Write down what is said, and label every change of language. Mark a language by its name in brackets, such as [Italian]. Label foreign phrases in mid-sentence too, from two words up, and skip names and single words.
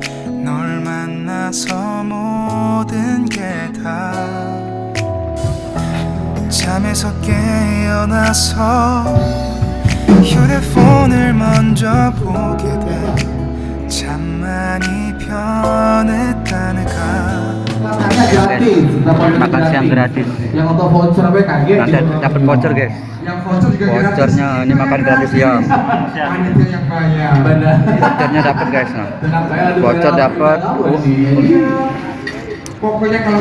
[Korean] 널 만나서 모든 게 다 잠에서 깨어나서 휴대폰을 먼저 보게 돼. 참 많이 변했다는가. [Indonesian] Makan siang gratis. Yang untuk voucher apa kaget? Nanti dapat voucher guys. Yang voucher juga Vouchernya ini makan gratis ya. Panitia yang bayar. Benar. Vouchernya dapat guys. Nah. Tenang, saya ada Voucher beberapa dapat. Pokoknya kalau